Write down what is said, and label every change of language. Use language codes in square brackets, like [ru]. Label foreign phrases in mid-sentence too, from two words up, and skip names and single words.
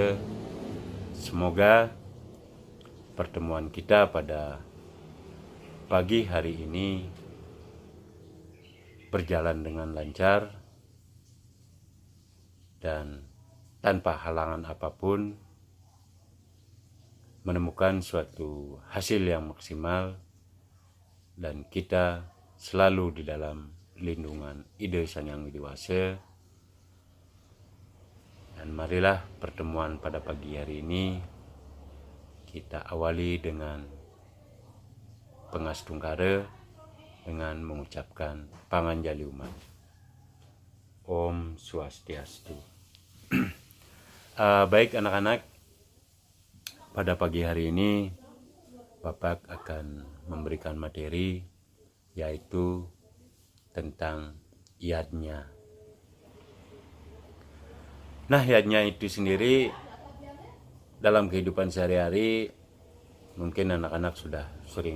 [id] Semoga pertemuan kita pada pagi hari ini berjalan dengan lancar dan tanpa halangan apapun, menemukan suatu hasil yang maksimal, dan kita selalu di dalam lindungan Ide Sang Yang Widi Wase. Dan marilah pertemuan pada pagi hari ini kita awali dengan pengastungkara dengan mengucapkan panganjali umat. [sa] Om Swastiastu. [id] Baik anak-anak, pada pagi hari ini Bapak akan memberikan materi yaitu tentang yadnya. Nah, yadnya itu sendiri dalam kehidupan sehari-hari mungkin anak-anak sudah sering